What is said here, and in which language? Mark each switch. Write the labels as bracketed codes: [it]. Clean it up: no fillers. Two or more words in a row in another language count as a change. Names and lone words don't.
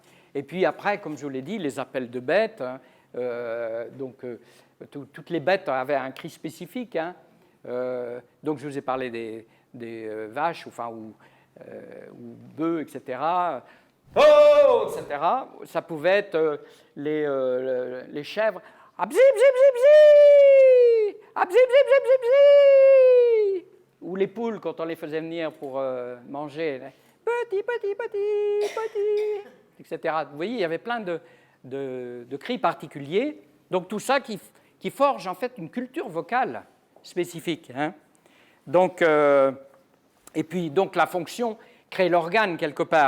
[fr] Et puis après, comme je vous l'ai dit, les appels de bêtes. Hein, toutes les bêtes avaient un cri spécifique. Hein, donc, je vous ai parlé des vaches, ou bœufs, etc. Oh, etc. Ça pouvait être les chèvres. Abzib, zib, zib, zib. Abzib, zib, zib, zib, zib. Ou les poules, quand on les faisait venir pour manger. Petit, petit, petit, petit, etc. Vous voyez, il y avait plein de cris particuliers. Donc, tout ça qui forge, en fait, une culture vocale spécifique. Hein. Donc, et puis, donc, la fonction crée l'organe, quelque part.